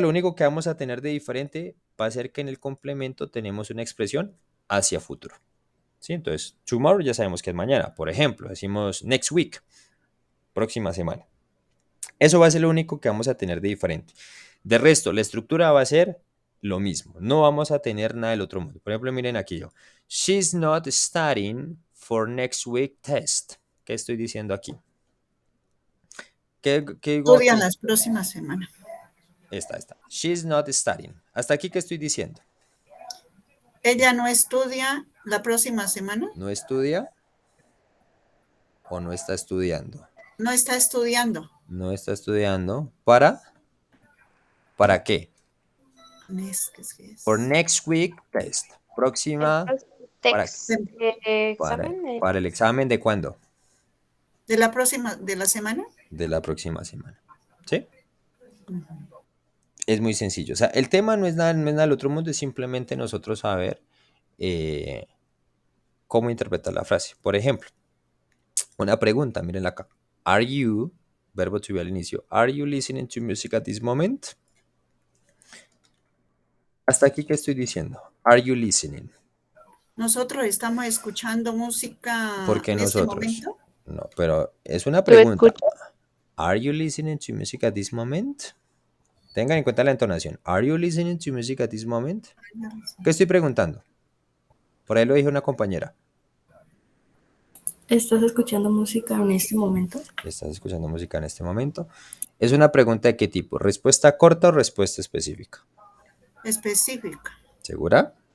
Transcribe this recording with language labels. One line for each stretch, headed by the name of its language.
Spanish: Lo único que vamos a tener de diferente va a ser que en el complemento tenemos una expresión hacia futuro. ¿Sí? Entonces, tomorrow ya sabemos que es mañana. Por ejemplo, decimos
English: next week,
Spanish: próxima semana. Eso va a ser lo único que vamos a tener de diferente. De resto, la estructura va a ser lo mismo. No vamos a tener nada del otro mundo. Por ejemplo, miren aquí yo.
English: She's not studying for next week test.
Spanish: ¿Qué estoy diciendo aquí? ¿Qué digo aquí? Estudian las próximas semanas. Esta.
English: She's not studying.
Spanish: ¿Hasta aquí qué estoy diciendo? ¿Ella no estudia la próxima semana? ¿No estudia o no está estudiando? No está estudiando. No está estudiando. ¿Para qué?
English: For next week test.
Spanish: Próxima. ¿Para el examen de cuándo? ¿De la semana? De la próxima semana. ¿Sí? Es muy sencillo. O sea, el tema no es nada del otro mundo, es simplemente nosotros saber cómo interpretar la frase. Por ejemplo, una pregunta, miren acá.
English: Are you,
Spanish: verbo to be al inicio,
English: are you listening to music at this moment?
Spanish: Hasta aquí, ¿qué estoy diciendo?
English: Are you listening?
Spanish: Nosotros estamos escuchando música Porque en nosotros. este momento. No, pero es una pregunta.
English: Are you listening to music at this moment?
Spanish: Tengan en cuenta la entonación.
English: Are you listening to music at this moment?
Spanish: ¿Qué estoy preguntando? Por ahí lo dijo una compañera. ¿Estás escuchando música en este momento? ¿Estás escuchando música en este momento? Es una pregunta de qué tipo, ¿respuesta corta o respuesta específica? Específica. ¿Segura?